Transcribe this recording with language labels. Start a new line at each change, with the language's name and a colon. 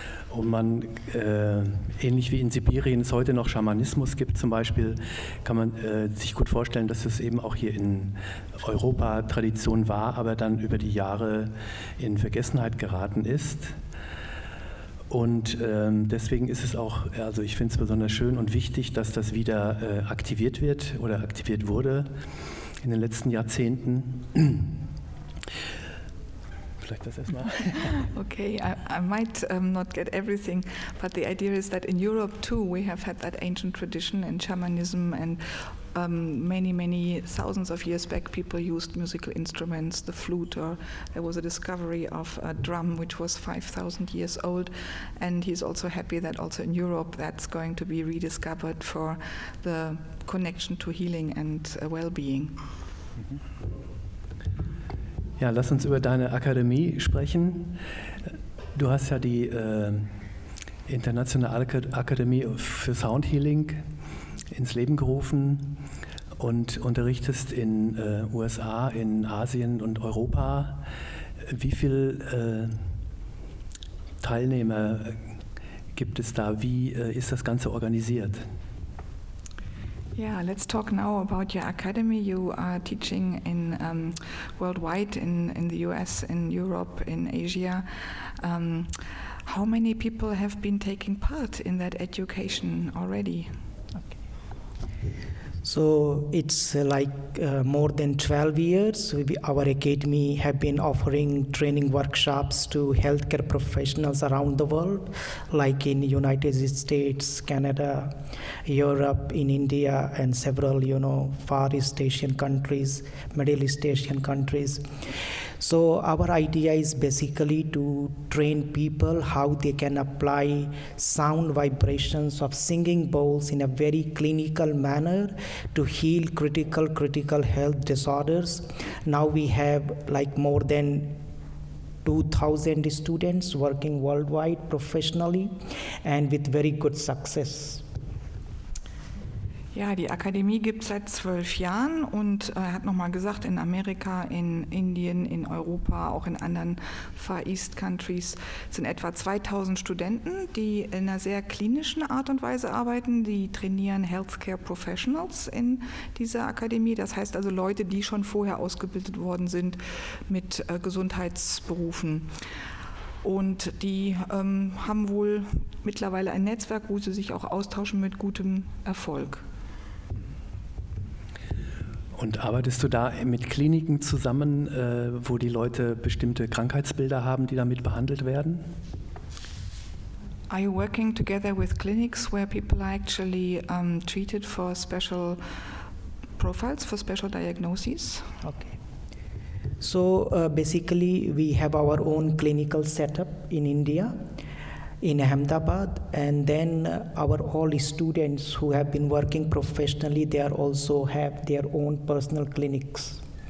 German: Und man, ähnlich wie in Sibirien es heute noch Schamanismus gibt zum Beispiel, kann man sich gut vorstellen, dass es eben auch hier in Europa Tradition war, aber dann über die Jahre in Vergessenheit geraten ist. Und deswegen ist es auch, also ich finde es besonders schön und wichtig, dass das wieder aktiviert wird oder aktiviert wurde in den letzten Jahrzehnten. Vielleicht das erstmal.
English: Okay, I might not get everything, but the idea is that in Europe too we have had that ancient tradition in shamanism, and many thousands of years back people used musical instruments, the flute, or there was a discovery of a drum which was 5,000 years old, and he's also happy that also in Europe that's going to be rediscovered for the connection to healing and well-being.
German: Ja, lass uns über deine Akademie sprechen. Du hast ja die Internationale Akademie für Soundhealing ins Leben gerufen und unterrichtest in USA, in Asien und Europa. Wie viele Teilnehmer gibt es da? Wie ist das Ganze organisiert?
English: Yeah, let's talk now about your academy. You are teaching in worldwide, in the US, in Europe, in Asia. How many people have been taking part in that education already? So it's more than 12 years. Our academy have been offering training workshops to healthcare professionals around the world, like in United States, Canada, Europe, in India, and several, Far East Asian countries, Middle East Asian countries. So our idea is basically to train people how they can apply sound vibrations of singing bowls in a very clinical manner to heal critical health disorders. Now we have more than 2,000 students working worldwide professionally and with very good success.
German: Ja, die Akademie gibt es seit 12 Jahren und er hat nochmal gesagt, in Amerika, in Indien, in Europa, auch in anderen
English: Far East Countries
German: sind etwa 2000 Studenten, die in einer sehr klinischen Art und Weise arbeiten. Die trainieren Healthcare Professionals in dieser Akademie. Das heißt also Leute, die schon vorher ausgebildet worden sind mit Gesundheitsberufen. Und die haben wohl mittlerweile ein Netzwerk, wo sie sich auch austauschen mit gutem Erfolg. Und arbeitest du da mit Kliniken zusammen, wo die Leute bestimmte Krankheitsbilder haben, die damit behandelt werden?
English: Are you working together with clinics where people are actually treated for special profiles for special diagnoses. Okay. So basically, we have our own clinical setup in India, in Ahmedabad, and then our all students who have been working professionally, they are also have their own personal clinics.